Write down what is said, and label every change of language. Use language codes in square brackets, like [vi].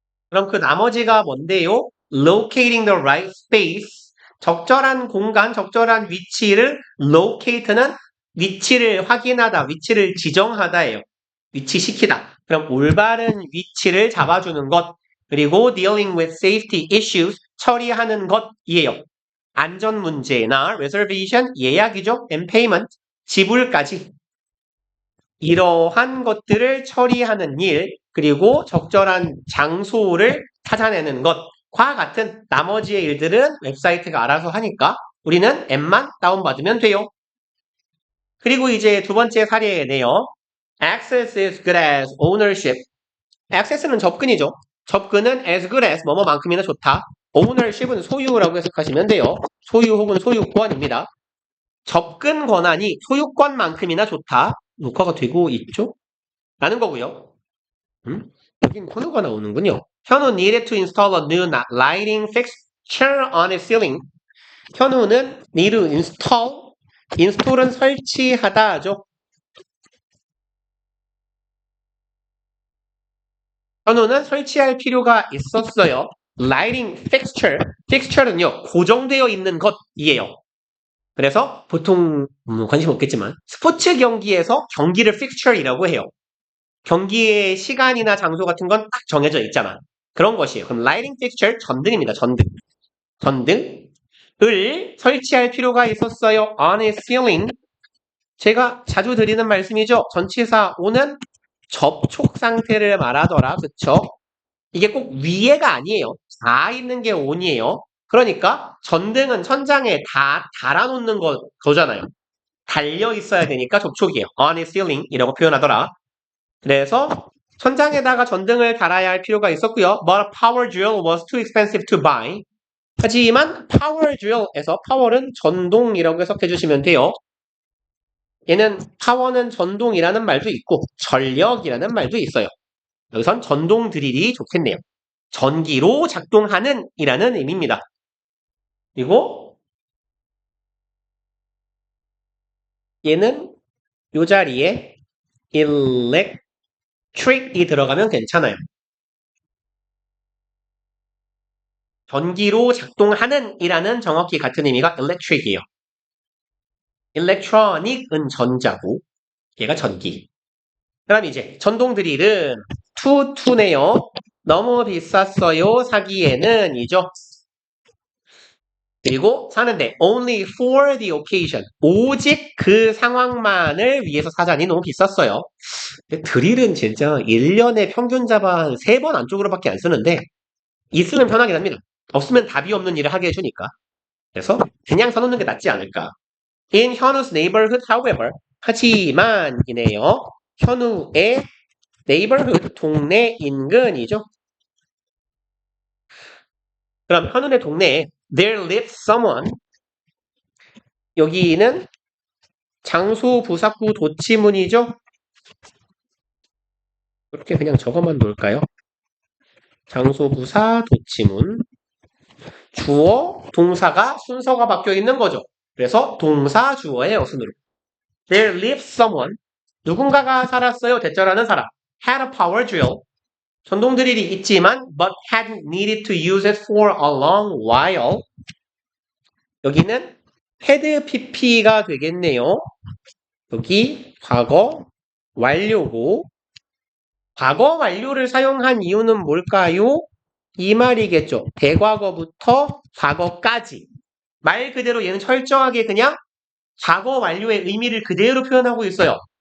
[ko] 그럼 그 나머지가 뭔데요? [en] Locating the right space. [ko] 적절한 공간, 적절한 위치를 locate는 위치를 확인하다, 위치를 지정하다예요. 위치시키다. 그럼 올바른 위치를 잡아주는 것. [en] 그리고 dealing with safety issues [ko] 처리하는 것이에요. 안전 문제나 reservation 예약이죠. [en] and payment [ko] 지불까지. 이러한 것들을 처리하는 일, 그리고 적절한 장소를 찾아내는 것과 같은 나머지의 일들은 웹사이트가 알아서 하니까 우리는 앱만 다운받으면 돼요. 그리고 이제 두 번째 사례네요. [en] Access is good as ownership. [ko] Access는 접근이죠. 접근은 as good as 뭐뭐만큼이나 좋다. Ownership은 소유라고 해석하시면 돼요. 소유 혹은 소유권입니다. 접근 권한이 소유권만큼이나 좋다. 녹화가 되고 있죠? 라는 거고요. 여긴 코너가 나오는군요. [en] 현우 needed to install a new lighting fixture on his ceiling. [ko] 현우는 need to install은 설치하다죠. 현우는 설치할 필요가 있었어요. lighting fixture는요 고정되어 있는 것이에요. 그래서 보통 관심 없겠지만 스포츠 경기에서 경기를 fixture이라고 해요. 경기의 시간이나 장소 같은 건 딱 정해져 있잖아. 그런 것이에요. 그럼 lighting fixture 전등입니다. 전등을 설치할 필요가 있었어요. [en] on his ceiling. [ko] 제가 자주 드리는 말씀이죠. 전치사 on은 접촉 상태를 말하더라. 그쵸? 이게 꼭 위에가 아니에요. 닿아 있는 게 on이에요. 그러니까 전등은 천장에 달아놓는 거잖아요. 달려 있어야 되니까 접촉이에요. on his ceiling 이라고 표현하더라. 그래서 천장에다가 전등을 달아야 할 필요가 있었고요. [en] But a power drill was too expensive to buy. [ko] 하지만 power drill에서 power는 전동이라고 해석해 주시면 돼요. 얘는 power는 전동이라는 말도 있고 전력이라는 말도 있어요. 여기선 전동 드릴이 좋겠네요. 전기로 작동하는 이라는 의미입니다. 그리고 얘는 이 자리에 electric이 들어가면 괜찮아요. 전기로 작동하는 이라는 정확히 같은 의미가 electric이에요. electronic은 전자고 얘가 전기. 그럼 이제 전동 드릴은 투네요. 너무 비쌌어요. 사기에는 이죠. 그리고 사는데 [en] only for the occasion. [ko] 오직 그 상황만을 위해서 사자니 너무 비쌌어요. 드릴은 진짜 1년에 평균 잡아 한 3번 안쪽으로밖에 안 쓰는데 있으면 편하긴 합니다. 없으면 답이 없는 일을 하게 해주니까. 그래서 그냥 사놓는 게 낫지 않을까. [en] In 현우's neighborhood, however, [ko] 하지만 이네요. 현우의 neighborhood, 동네 인근이죠. 그럼 현우의 동네에 [en] there lives someone. [ko] 여기는 장소 부사구 도치문이죠. 이렇게 그냥 저것만 놓을까요? 장소 부사 도치문. 주어, 동사가 순서가 바뀌어 있는 거죠. 그래서 동사 주어예요, 순으로. [en] There lives someone. [ko] 누군가가 살았어요. 대절하는 사람. [en] Had a power drill. [ko] 전동 드릴이 있지만 [en] but hadn't needed to use it for a long while. [ko] 여기는 had pp가 되겠네요. 여기 과거 완료고 과거 완료를 사용한 이유는 뭘까요? 이 말이겠죠. 대과거부터 과거까지. 말 그대로 얘는 철저하게 그냥 과거 완료의 의미를 그대로 표현하고 있어요.